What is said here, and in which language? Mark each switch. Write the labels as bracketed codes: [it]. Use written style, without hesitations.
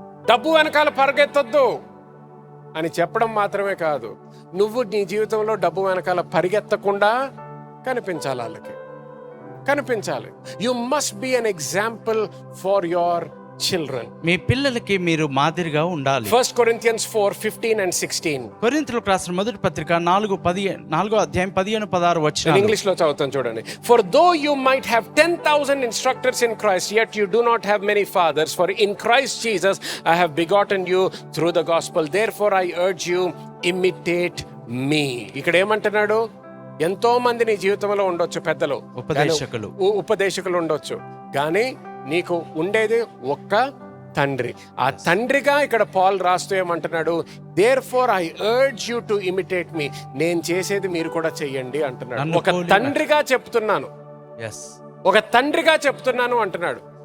[te] డబ్బు వెనకాల పరిగెత్తొద్దు అని చెప్పడం మాత్రమే కాదు, నువ్వు నీ జీవితంలో డబ్బు వెనకాల పరిగెత్తకుండా కనిపించాలి వాళ్ళకి, కనిపించాలి. [en] You must be an example for your children. [te] మీ పిల్లలకి మీరు మాదిరిగా ఉండాలి. [en] 1 Corinthians 4:15 and 16. [te] కొరింథీయులకు రాసిన మొదటి పత్రిక 4వ అధ్యాయం 15-16 వచనాలు. ఇంగ్లీష్ లో చదువుతాను చూడండి. [en] For though you might have 10,000 instructors in Christ, yet you do not have many fathers. For in Christ Jesus I have begotten you through the gospel. Therefore I urge you, imitate me. [te] ఇక్కడ ఏమంటున్నాడు? ఎంతో మంది నీ జీవితంలో ఉండొచ్చు, పెద్దలు, ఉపదేశకులు ఉండొచ్చు, కానీ నీకు ఉండేది ఒక్క తండ్రి. ఆ తండ్రిగా ఇక్కడ పాల్ రాస్తూ ఏమంటున్నాడు? [en] Therefore I urge you to imitate me. [te] నేను చేసేది మీరు కూడా చెయ్యండి అంటున్నాడు. ఒక తండ్రిగా చెప్తున్నాను, ఒక తండ్రిగా చెప్తున్నాను అంటున్నాడు.